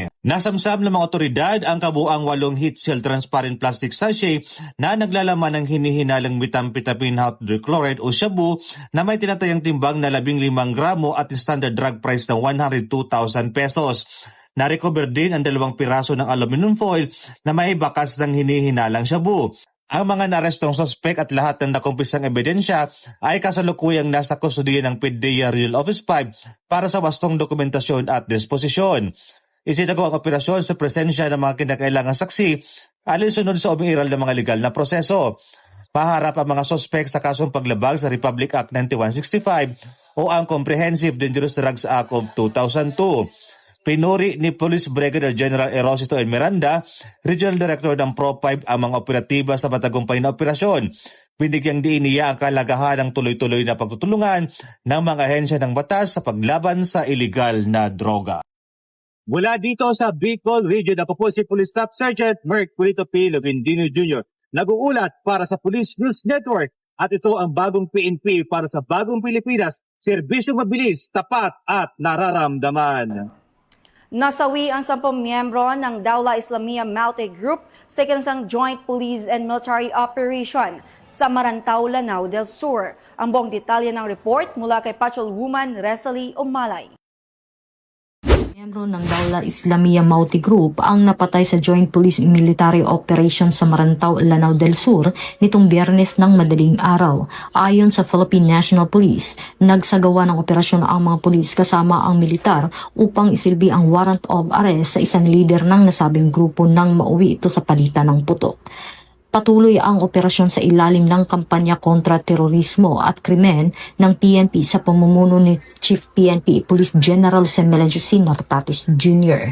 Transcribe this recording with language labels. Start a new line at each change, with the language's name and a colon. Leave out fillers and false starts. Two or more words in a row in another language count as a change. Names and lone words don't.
Filipino: Nasamsam ng mga otoridad ang kabuang 8
English: heat seal transparent plastic sachet
Filipino: na naglalaman ng hinihinalang
English: methamphetamine hydrochloride
Filipino: o shabu na may tinatayang timbang na 15 gramo at
English: standard drug price
Filipino: na 102,000 pesos. Na-recover din ang 2 piraso ng
English: aluminum foil
Filipino: na may bakas ng hinihinalang shabu. Ang mga narestong suspek at lahat ng nakumpisang ebidensya ay kasalukuyang nasa kustudiya ng PDEA Regional Office 5 para sa wastong dokumentasyon at disposisyon. Isinagawa ang operasyon sa presensya ng mga kinakailangang saksi alinsunod sa umiiral ng mga legal na proseso. Paharap ang mga suspek sa kasong paglabag sa Republic Act 9165 o ang Comprehensive Dangerous Drugs Act of 2002. Pinuri ni Police Brigadier General Erosito N. Miranda, Regional Director ng Pro-5 ang mga operatiba sa matagumpay na operasyon. Binigyang diin niya ang kalagahan ng tuloy-tuloy na pagtutulungan ng mga ahensya ng batas sa paglaban sa iligal na droga. Mula dito sa Bicol Region, ako po si Police Staff Sergeant Mercolito P. Lovendino Jr. Nag-uulat para sa Police News Network at ito ang bagong PNP para sa bagong Pilipinas, serbisyong mabilis, tapat at nararamdaman. Nasawi ang 10 miyembro ng Dawla Islamia Maute Group sa ikansang
English: Joint Police and Military Operation
Filipino: sa Marantao, Lanao del Sur. Ang buong detalye ng report mula kay Patrolwoman Resalie Umalay. Miyembro ng Dawla Islamia Maute Group ang napatay sa
English: Joint Police and Military Operation
Filipino: sa Marantao, Lanao del Sur nitong Biyernes ng madaling araw. Ayon sa Philippine National Police, nagsagawa ng operasyon ang mga pulis kasama ang militar upang isilbi ang
English: warrant of arrest
Filipino: sa isang leader ng nasabing grupo nang mauwi ito sa palitan ng putok. Patuloy ang operasyon sa ilalim ng kampanya kontra terorismo at krimen ng PNP sa pamumuno ni Chief PNP Police General Jose Melencio Tatas Jr.